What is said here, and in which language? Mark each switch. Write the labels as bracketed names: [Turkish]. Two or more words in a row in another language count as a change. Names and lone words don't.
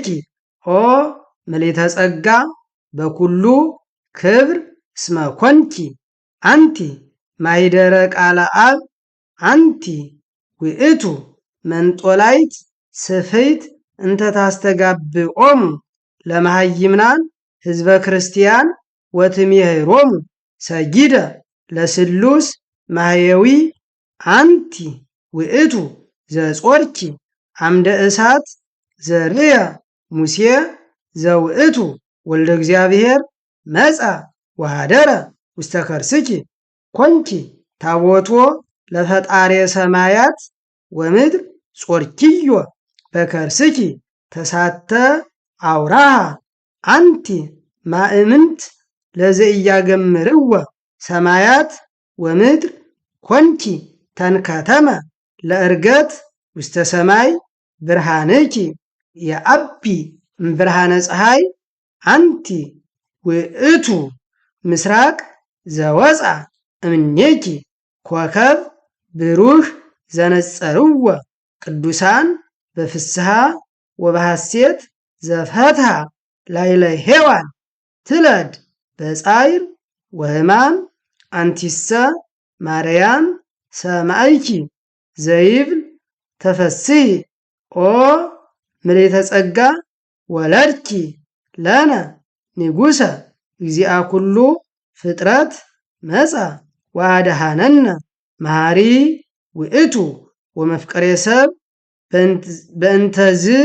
[Geez] ኦ ምልዕተ ጸጋ በኩሉ ክብር እስመ ኮንኪ አንቲ ማኅደረ ቃለ አብ አንቲ ውእቱ መንጦላይት ስፍሕት እንተ ታስተጋብኦሙ ለመሃይምናን ሕዝበ ክርስቲያን ወትሜህሮሙ ሰጊደ ለስሉስ ማሕየዊ አንቲ ውእቱ ዘጾርኪ አምደ እሳት ዘርየ ሙሴ ዘውእቱ ወልደ እግዚአብሔር መጻ ወኀደረ ውስተ ከርስኪ ኮንኪ ታቦቶ ለፈጣሬ ሰማያት ወምድር ጾርኪዮ በከርስኪ ተሳተ አውራሃ አንቲ ማእምንት ለዘኢያገምርዎ ሰማያት ወምድር ኮንኪ ተንከተመ ለዕርገት ውስተ ሰማይ ብርሃንኪ የአቢ እምብርሃነ ፀሐይ አንቲ ውእቱ ምስራቅ ዘወፃ እምኔኪ ኮከብ ብሩህ ዘነጸርዎ ቅዱሳን በፍስሐ ወበሐሴት ዘፈትሐ ላዕለ ሔዋን ትለድ በጻዕር ወሕማም አንቲሰ ማርያም ሰማዕኪ ዘይብል ተፈሥሒ ኦ ምልዕተ ጸጋ ወለድኪ ለነ ንጉሠ እግዚአ ኩሉ ፍጥረት መጻ ወአድኀነነ መሐሪ ውእቱ ወመፍቀሬ ሰብ በእንተዝ